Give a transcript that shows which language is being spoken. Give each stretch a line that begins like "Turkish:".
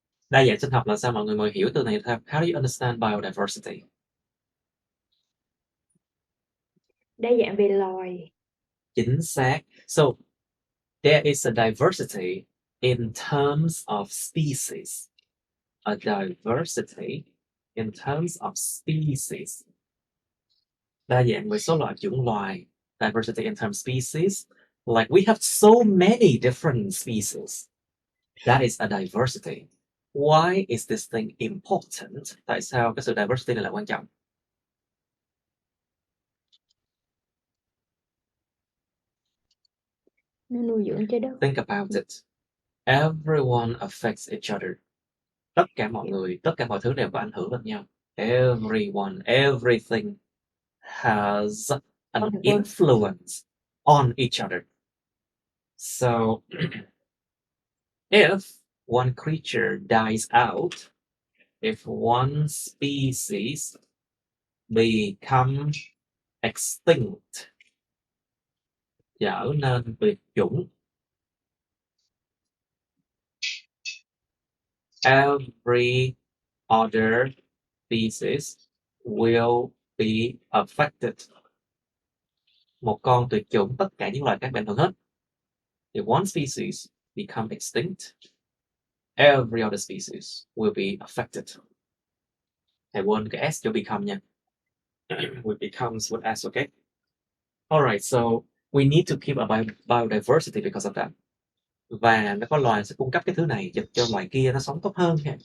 Vietnamese: Đa dạng sinh học là sao mọi người mới hiểu từ này?
English: How do you understand biodiversity?
Vietnamese: Đa dạng về loài. Chính xác.
English: So there is a diversity in terms of species. A diversity in terms of species.
Vietnamese: Đa dạng về số loại chủng loài.
English: Diversity in terms of species. Like we have so many different species. That is a diversity. Why is this thing important?
Vietnamese: Tại sao cái sự diversity này là quan trọng? Nó nuôi dưỡng trái đất.
English: Think about it. Everyone affects each other.
Vietnamese: Tất cả mọi người, tất cả mọi thứ đều có ảnh hưởng lẫn nhau.
English: Everyone, everything has an influence on each other. So, if one creature dies out, if one species become extinct,
Vietnamese: trở nên tuyệt chủng,
English: every other species will be affected.
Vietnamese: Một con tuyệt chủng, tất cả những loài khác bị ảnh hưởng hết.
English: If one species become extinct, every other species will be affected.
Vietnamese: Thầy quên cái S cho become nha.
English: It becomes with S, okay? Alright, so we need to keep a biodiversity because of that.
Vietnamese: Và nó có loài sẽ cung cấp cái thứ này giúp cho loài kia nó sống tốt hơn.